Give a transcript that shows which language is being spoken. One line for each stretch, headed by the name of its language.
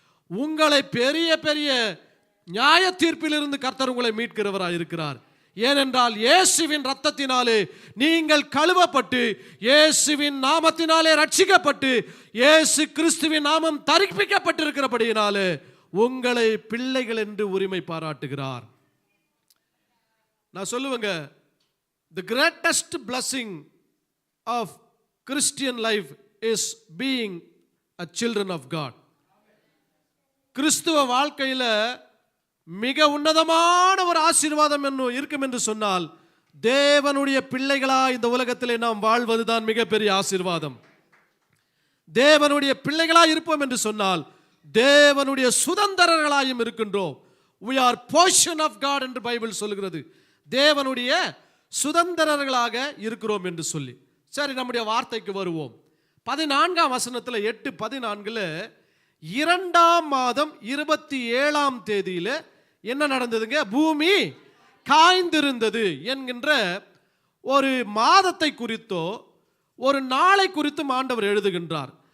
Tamil: உங்களை பெரிய பெரிய நியாய தீர்ப்பிலிருந்து கர்த்தர் உங்களை மீட்கிறவராய் இருக்கிறார். ஏனென்றால் இயேசுவின் இரத்தத்தினாலே நீங்கள் கழுவப்பட்டு இயேசுவின் நாமத்தினாலே ரட்சிக்கப்பட்டு இயேசு கிறிஸ்துவின் நாமம் தரிப்பிக்கப்பட்டிருக்கிறபடியினாலே உங்களை பிள்ளைகள் என்று உரிமை பாராட்டுகிறார். நான் சொல்லுவேங்க,
English: the greatest blessing of Christian life is being a children of God.
Tamil: கிறிஸ்துவ வாழ்க்கையில் மிக உன்னதமான ஒரு ஆசீர்வாதம் இருக்கும் என்று சொன்னால் தேவனுடைய பிள்ளைகளா இந்த உலகத்திலே நாம் வாழ்வதுதான் மிகப்பெரிய ஆசீர்வாதம். தேவனுடைய பிள்ளைகளா இருப்போம் என்று சொன்னால் தேவனுடைய சுதந்திரர்களாயும் இருக்கின்றோம்.
English: we are portion of God
Tamil: என்று பைபிள் சொல்லுகிறது. தேவனுடைய சுதந்திரர்களாக இருக்கிறோம் என்று சொல்லி. சரி, நம்முடைய வார்த்தைக்கு வருவோம். 14ஆம் வசனத்தில் 8:14 2ஆம் மாதம் 27ஆம் தேதியில என்ன நடந்ததுங்க? பூமி காய்ந்திருந்தது என்கின்ற ஒரு மாதத்தை குறித்தோ ஒரு நாளை குறித்தும் ஆண்டவர் எழுதுகின்றார்.